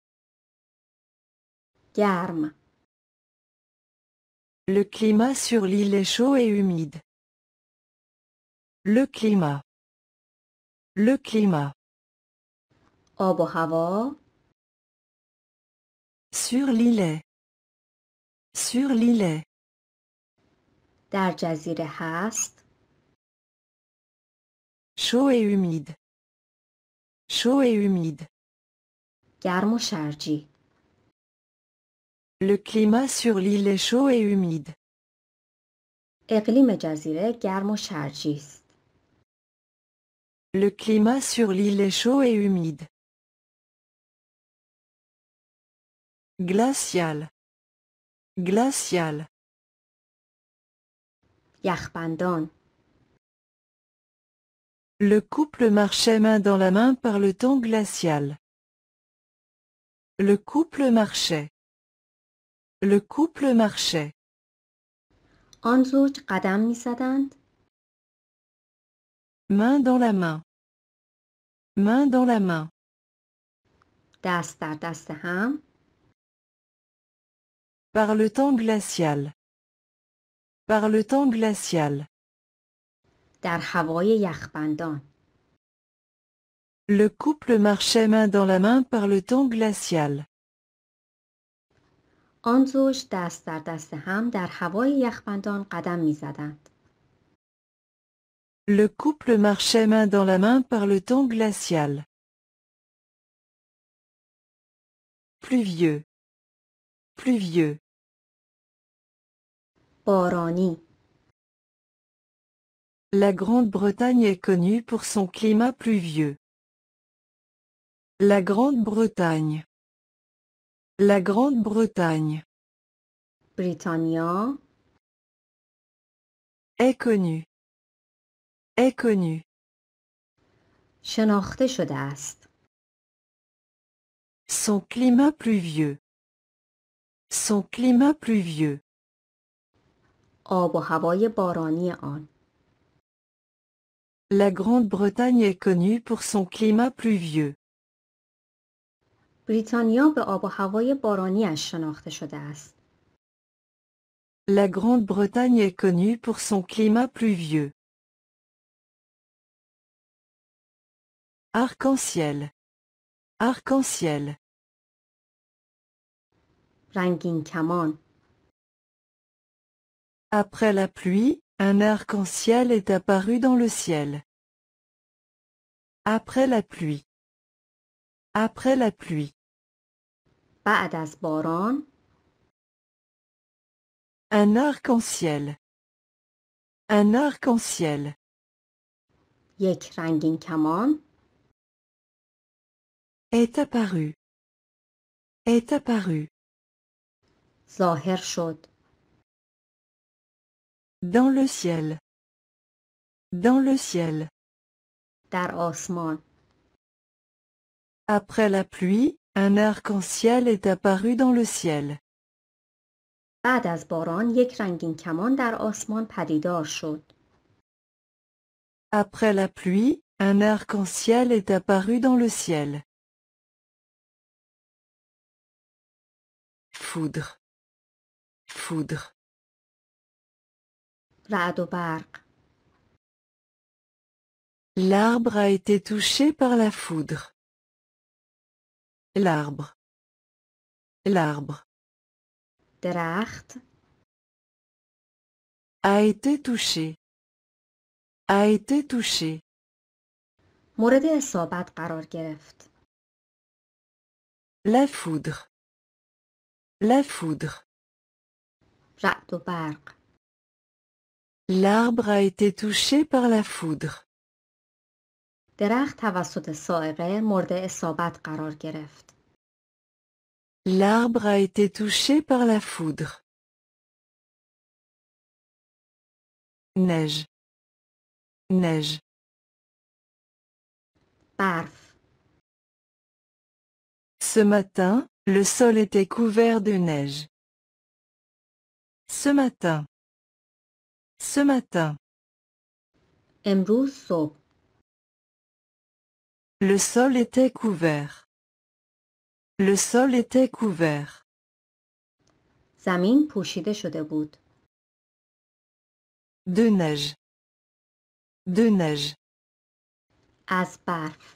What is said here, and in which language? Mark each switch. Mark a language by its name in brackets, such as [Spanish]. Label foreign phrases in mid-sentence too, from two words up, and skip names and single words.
[Persian] گرم. [French] Le climat sur l'île est chaud et humide. Le climat. Le climat. [Persian] آب و هوا [French] Sur l'île est. Sur l'île est. [Persian] در جزیره هست [French] Chaud et humide. Chaud et humide. [Persian] گرم و شرجی. [French] Le climat sur l'île est chaud et humide. [Persian] اقلیم جزیره گرم و شرجی است. [French] Le climat sur l'île est chaud et humide. Glacial. Glacial. [Persian] یخبندان. [French] Le couple marchait main dans la main par le temps glacial. Le couple marchait. Le couple marchait. [Persian] آن زوج قدم می‌زدند [French] Main dans la main. Main dans la main. [Persian] دست در دست هم [French] Par le temps glacial. Par le temps glacial. [Persian] در هوای یخبندان. [French] Le couple marchait main dans la main par le temps glacial. [Persian] آن زوج دست در دست هم در هوای یخبندان قدم می‌زدند. [French] Le couple marchait main dans la main par le temps glacial. Pluvieux. Pluvieux. [Persian] بارانی. [French] La Grande-Bretagne est connue pour son climat pluvieux. La Grande-Bretagne. La Grande-Bretagne [Persian] بریتانیا [French] est connue. Est connue. [Persian] شناخته شده است. [French] Son climat pluvieux. Son climat pluvieux. [Persian] آب و هوای بارانی آن. [French] La Grande-Bretagne est connue pour son climat pluvieux. [Persian] بریتانیا به آب و هوای بارانیش شناخته شده است. [French] La Grande-Bretagne est connue pour son climat pluvieux. Arc-en-ciel. Arc-en-ciel. [Persian] رنگین کمان. [French] Après la pluie, un arc-en-ciel est apparu dans le ciel. Après la pluie. Après la pluie. [Persian] بعد از باران [French] Un arc-en-ciel. Un arc-en-ciel. [Persian] یک رنگین کمان [French] Est apparu. Est apparu. [Persian] ظاهر شد. [French] Dans le ciel. Dans le ciel. [Persian] در آسمان. [French] Après la pluie, un arc-en-ciel est apparu dans le ciel. [Persian] بعد از باران یک رنگین کمان در آسمان پدیدار شد. [French] Après la pluie, un arc-en-ciel est apparu dans le ciel. Foudre. Foudre. [Persian] رعد و برق. [French] L'arbre a été touché par la foudre. L'arbre. L'arbre. [Persian] درخت. [French] A été touché. A été touché. [Persian] مورد اصابت قرار گرفت. [French] La foudre. La foudre. [Persian] رعد و برق. [French] L'arbre a été touché par la foudre. [Persian] درخت توسط صاعقه مورد اصابت قرار گرفت. [French] L'arbre a été touché par la foudre. Neige. Neige. [Persian] برف. [French] Ce matin, le sol était couvert de neige. Ce matin. Ce matin. [Persian] امروز صبح. [French] Le sol était couvert. Le sol était couvert. [Persian] زمین پوشیده شده بود. [French] De neige. De neige. [Persian] از برف.